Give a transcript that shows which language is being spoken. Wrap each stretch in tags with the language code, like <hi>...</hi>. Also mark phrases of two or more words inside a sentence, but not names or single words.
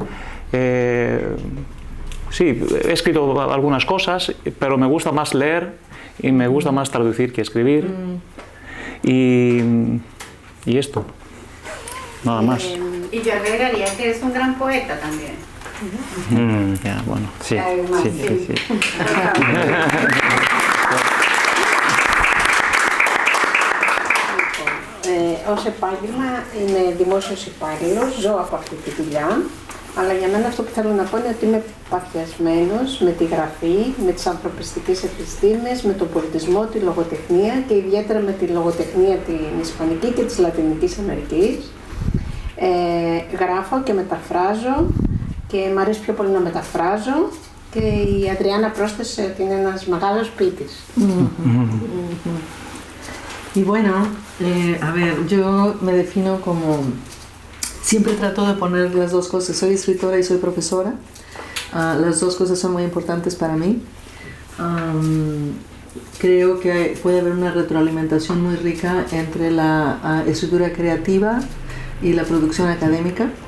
<es>Sí, he escrito algunas cosas, pero me gusta más leer y me gusta más traducir que escribir. Y esto, nada más. Y yo agregaría que es un gran poeta también. Ya, bueno, sí.</es> <el>Ως επάγγελμα είμαι δημόσιος υπάλληλος, ζω από αυτή τη δουλειά, αλλά για μένα αυτό που θέλω να πω είναι ότι είμαι παθιασμένος με τη γραφή, με τις ανθρωπιστικές επιστήμες, με τον πολιτισμό, τη λογοτεχνία και ιδιαίτερα με τη λογοτεχνία την Ισπανική και της Λατινικής Αμερικής. Γράφω και μεταφράζω και μου αρέσει πιο πολύ να μεταφράζω και η Αδριάννα πρόσθεσε ότι είναι ένας μεγάλος ποιητής.</el> <es>Y bueno, a ver, yo me defino como, siempre trato de poner las dos cosas, soy escritora y soy profesora, las dos cosas son muy importantes para mí. Creo que puede haber una retroalimentación muy rica entre la escritura creativa y la producción académica.</es>